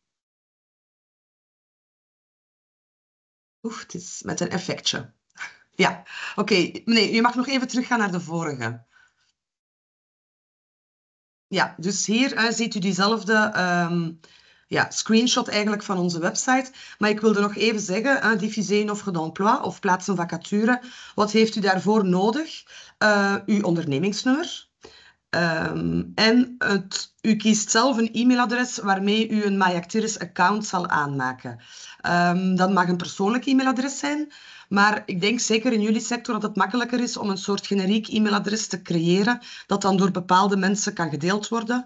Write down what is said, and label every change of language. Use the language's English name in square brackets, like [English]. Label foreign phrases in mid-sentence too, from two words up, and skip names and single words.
[Dutch] Oef, het is met een effectje. Ja, oké. Nee, je mag nog even teruggaan naar de vorige. Ja, dus hier ziet u diezelfde screenshot eigenlijk van onze website. Maar ik wilde nog even zeggen, [French] diffuser une offre d'emploi [Dutch] of plaats een vacature. Wat heeft u daarvoor nodig? Uw ondernemingsnummer. En u kiest zelf een e-mailadres waarmee u een MyActiris-account zal aanmaken. Dat mag een persoonlijk e-mailadres zijn, maar ik denk zeker in jullie sector dat het makkelijker is om een soort generiek e-mailadres te creëren dat dan door bepaalde mensen kan gedeeld worden.